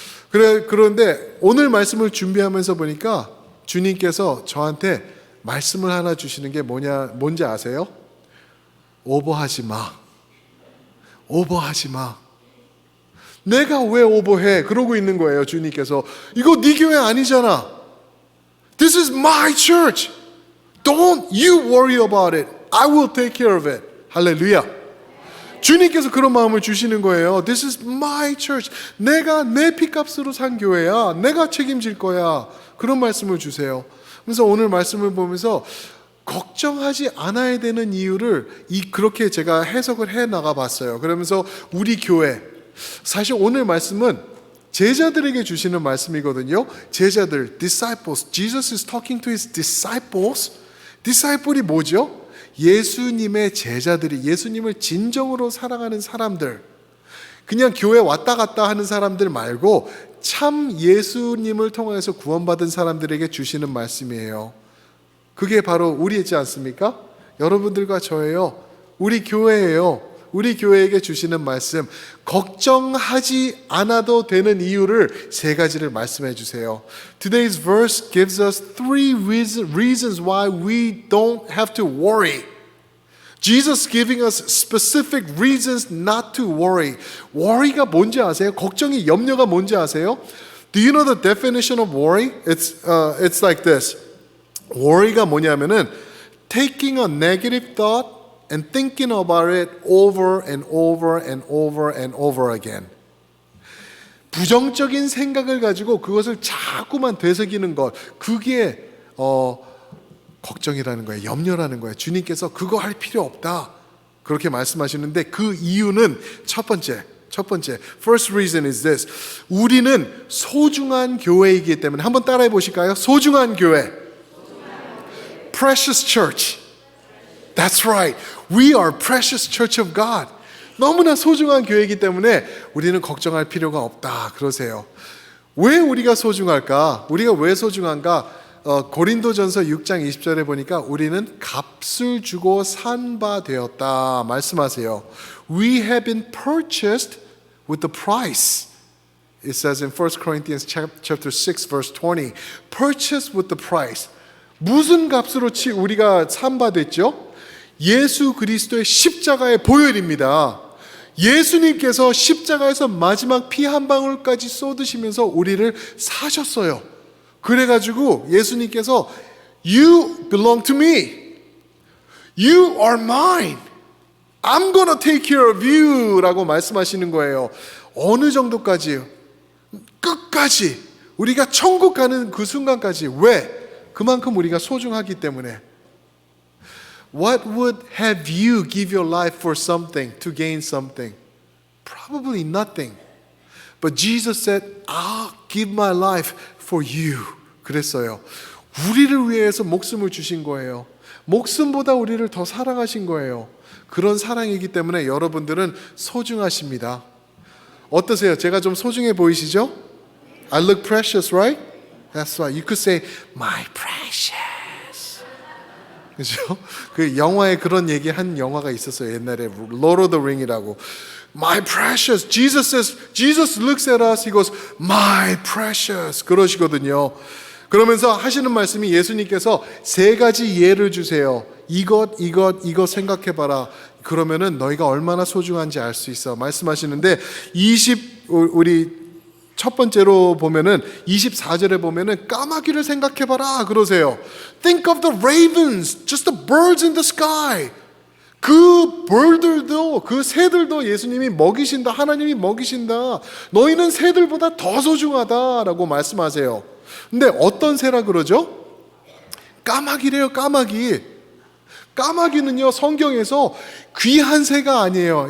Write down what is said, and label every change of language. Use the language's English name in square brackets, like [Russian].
[Korean] 그런데 오늘 말씀을 준비하면서 보니까 주님께서 저한테 말씀을 하나 주시는 게 뭔지 아세요? 오버하지 마. 오버하지 마. 내가 왜 오버해? 그러고 있는 거예요, 주님께서. 이거 네 교회 아니잖아. [English] This is my church. Don't you worry about it. I will take care of it. [Korean] 할렐루야. 주님께서 그런 마음을 주시는 거예요. [English] This is my church. [Korean] 내가 내 피값으로 산 교회야. 내가 책임질 거야. 그런 말씀을 주세요. 그래서 오늘 말씀을 보면서 걱정하지 않아야 되는 이유를 그렇게 제가 해석을 해 나가 봤어요. 그러면서 우리 교회, 사실 오늘 말씀은 제자들에게 주시는 말씀이거든요. 제자들, disciples. [English] Jesus is talking to his disciples. [Korean] disciple이 뭐죠? 예수님의 제자들이, 예수님을 진정으로 사랑하는 사람들, 그냥 교회 왔다 갔다 하는 사람들 말고 참 예수님을 통해서 구원받은 사람들에게 주시는 말씀이에요. 그게 바로 우리이지 않습니까? 여러분들과 저예요. 우리 교회예요. 우리 교회에게 주시는 말씀, 걱정하지 않아도 되는 이유를 세 가지를 말씀해 주세요. [English] Today's verse gives us three reasons why we don't have to worry. Jesus giving us specific reasons not to worry. [Korean] worry가 뭔지 아세요? 걱정이, 염려가 뭔지 아세요? [English] Do you know the definition of worry? It's like this. [Korean] worry가 뭐냐면은 [English] taking a negative thought and thinking about it over and over and over and over again. [Korean] 부정적인 생각을 가지고 그것을 자꾸만 되새기는 것, 그게 걱정이라는 거예요. 염려라는 거예요. 주님께서 그거 할 필요 없다, 그렇게 말씀하시는데 그 이유는 첫 번째, [English] first reason is this. [Korean] 우리는 소중한 교회이기 때문에. 한번 따라해 보실까요? 소중한 교회. [English] Precious church. That's right. We are precious church of God. [Korean] 너무나 소중한 교회이기 때문에 우리는 걱정할 필요가 없다, 그러세요. 왜 우리가 소중할까? 우리가 왜 소중한가? 고린도전서 6장 20절에 보니까 우리는 값을 주고 산 바 되었다 말씀하세요. [English] We have been purchased with the price. It says in 1 Corinthians chapter 6 verse 20. Purchased with the price. [Korean] 무슨 값으로 우리가 산 바 됐죠? 예수 그리스도의 십자가의 보혈입니다. 예수님께서 십자가에서 마지막 피 한 방울까지 쏟으시면서 우리를 사셨어요. 그래가지고 예수님께서 [English] You belong to me. You are mine. I'm gonna take care of you [Korean] 라고 말씀하시는 거예요. 어느 정도까지요? 끝까지. 우리가 천국 가는 그 순간까지. 왜? 그만큼 우리가 소중하기 때문에. [English] What would have you give your life for something, to gain something? Probably nothing. But Jesus said, I'll give my life for you. [Korean] 그랬어요. 우리를 위해서 목숨을 주신 거예요. 목숨보다 우리를 더 사랑하신 거예요. 그런 사랑이기 때문에 여러분들은 소중하십니다. 어떠세요? 제가 좀 소중해 보이시죠? [English] I look precious, right? That's right. You could say, my precious. [Korean] 그죠? 그 영화에 그런 얘기 한 영화가 있었어요. 옛날에 Lord of the Ring이라고. [English] My precious. Jesus looks at us. He goes, my precious. [Korean] 그러시거든요. 그러면서 하시는 말씀이 예수님께서 세 가지 예를 주세요. 이것 생각해봐라. 그러면은 너희가 얼마나 소중한지 알 수 있어. 말씀하시는데 우리 첫 번째로 보면은 24절에 보면은 까마귀를 생각해봐라 그러세요. [English] Think of the ravens, just the birds in the sky. [Korean] 그 벌들도, 그 새들도 예수님이 먹이신다. 하나님이 먹이신다. 너희는 새들보다 더 소중하다라고 말씀하세요. 근데 어떤 새라 그러죠? 까마귀래요. 까마귀는요, 성경에서 귀한 새가 아니에요.